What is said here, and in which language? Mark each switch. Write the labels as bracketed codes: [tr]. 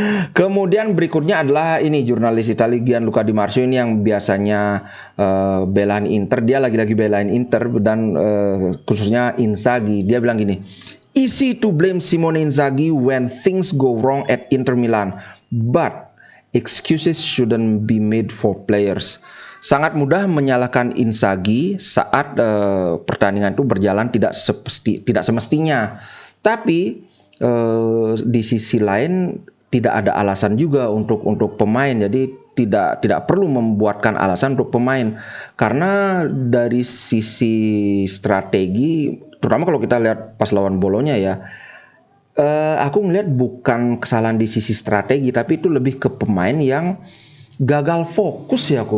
[id] Kemudian berikutnya adalah ini jurnalis Italia Gianluca Di Marzio, ini yang biasanya belain Inter. Dia lagi belain Inter dan khususnya Inzaghi. Dia bilang gini, [en] Easy to blame Simone Inzaghi when things go wrong at Inter Milan, but excuses shouldn't be made for players. [id] Sangat mudah menyalahkan Inzaghi saat pertandingan itu berjalan tidak semestinya. Tapi di sisi lain tidak ada alasan juga untuk pemain. Jadi tidak perlu membuatkan alasan untuk pemain, karena dari sisi strategi, terutama kalau kita lihat pas lawan Bolonya ya, aku ngelihat bukan kesalahan di sisi strategi, tapi itu lebih ke pemain yang gagal fokus ya.